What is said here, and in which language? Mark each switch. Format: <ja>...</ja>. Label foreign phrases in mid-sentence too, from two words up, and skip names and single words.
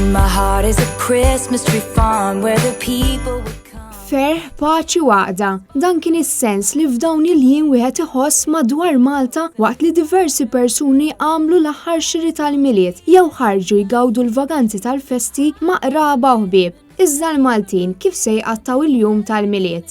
<en>heart is a Christmas tree farm where the people would come.</en> <mt>Ferħ, paċi u għaqda. Dan kien is-sens li f'dawn il-jiem wieħed iħoss madwar Malta waqt li diversi persuni għamlu l-aħħar xiri tal-miliet jew ħarġu jgawdu l-vaganzi tal-festi ma' qraba u ħbieb. Iżda l-Maltin kif se jqattaw il-jum tal-miliet?</mt>